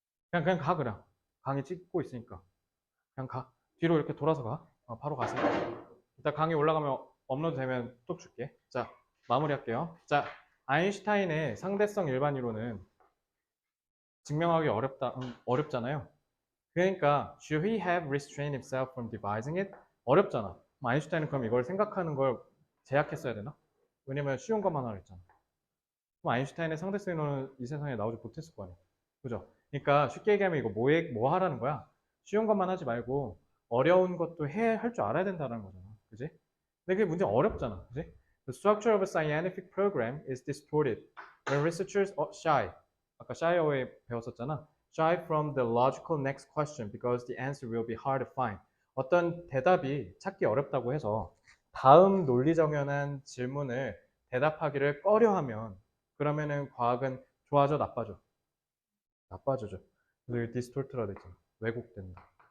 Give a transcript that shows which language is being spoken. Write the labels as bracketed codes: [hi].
[ko] 그냥 가, 그냥. 강의 찍고 있으니까. 그냥 가. 뒤로 이렇게 돌아서 가. 바로 가세요. 일단 강의 올라가면 업로드 되면 또 줄게. 자, 마무리할게요. 자, 아인슈타인의 상대성 일반 이론은 증명하기 어렵잖아요. 그러니까 [en] should he have restrained himself from devising it? [ko] 어렵잖아. 아인슈타인은 그럼 이걸 생각하는 걸 제약했어야 되나? 왜냐면 쉬운 것만 하라 했잖아. 그럼 아인슈타인의 상대성 이론은 이 세상에 나오지 못했을 거 아니야. 그죠? 그러니까 쉽게 얘기하면 이거 뭐 하라는 거야? 쉬운 것만 하지 말고 어려운 것도 할 줄 알아야 된다는 거잖아. 그지? 근데 그게 문제 어렵잖아. 그지? [en] The structure of a scientific program is distorted when researchers are shy. [ko] 아까 [en] shy away [ko] 배웠었잖아. [en] Shy from the logical next question because the answer will be hard to find. [ko] 어떤 대답이 찾기 어렵다고 해서 다음 논리정연한 질문을 대답하기를 꺼려하면 그러면은 과학은 좋아져 나빠져? 나빠져죠. 그래서 디스토트라 됐잖아. 왜곡된다.